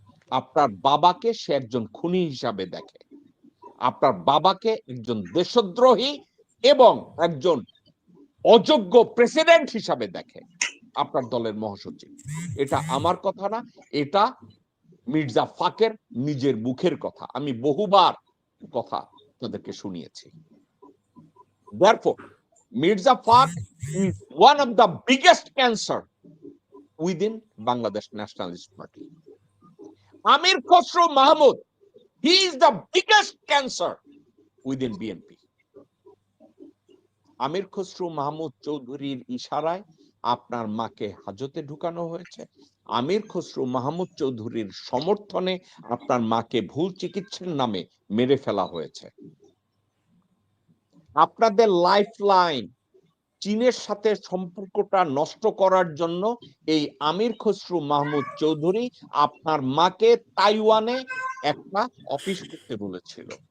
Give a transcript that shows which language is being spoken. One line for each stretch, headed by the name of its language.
Bangla: আপনার বাবাকে সে একজন খুনি হিসাবে দেখে। আপনার বাবাকে একজন দেশদ্রোহী এবং একজন অযোগ্য প্রেসিডেন্ট হিসাবে দেখে আপনার দলের মহাসচিব। এটা আমার কথা না, এটা মির্জা ফাকের নিজের মুখের কথা। আমি বহুবার কথা তাদেরকে শুনিয়েছি।
English: Therefore, Mirza Fak is one of the biggest cancer within Bangladesh Nationalist Party. Amir Khosrow Mahmood, he is the biggest cancer within BNP.
Bangla: আমির খসরু মাহমুদ চৌধুরীর ইশারায় আপনার মাকে হাজতে ঢুকানো হয়েছে। আমির খসরু মাহমুদ চৌধুরীর সমর্থনে আপনার মাকে ভুল চিকিৎসার নামে মেরে ফেলা হয়েছে। আপনাদের লাইফ লাইন চীনের সাথে সম্পর্কটা নষ্ট করার জন্য এই আমির খসরু মাহমুদ চৌধুরী আপনার মাকে তাইওয়ানে একটা অফিস করতে বলেছিল।